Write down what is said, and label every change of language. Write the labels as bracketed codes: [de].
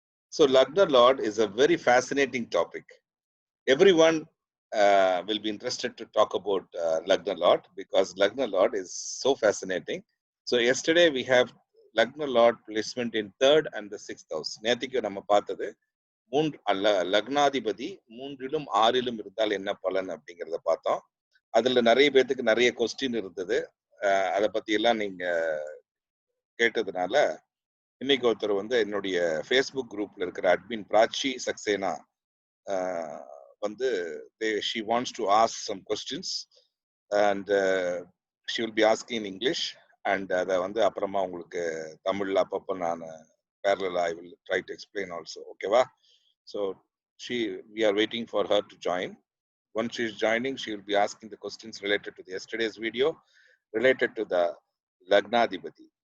[en] So Lagna Lord is a very fascinating topic. Everyone will be interested to talk about Lagna Lord because Lagna Lord is so fascinating. So yesterday we have Lagna Lord placement in 3rd and the 6th house. [ta] நேத்திக்கு நம்ம பார்த்தது லக்னாதிபதி 3லும் 6லும் இருந்தால் என்ன பலன் அப்படிங்கறத பார்த்தோம். அதுல நிறைய பேத்துக்கு நிறைய கொஸ்டின் இருந்தது. அதை பத்தி எல்லாம் நீங்க கேட்டதுனால இன்னைக்கு ஒருத்தர் வந்து என்னுடைய ஃபேஸ்புக் குரூப்ல இருக்கிற அட்மின் பிராச்சி சக்சேனா வந்து [en] she wants to ask some questions and she will be asking in English [ta] and அதை வந்து அப்புறமா உங்களுக்கு தமிழ்ல அப்பப்போ நான் [en] parallel I will try to explain also. [ta] ஓகேவா? [en] So we are waiting for her to join. Once she is joining, she will be asking the questions related to the yesterday's video, related to the Lagnadhipati.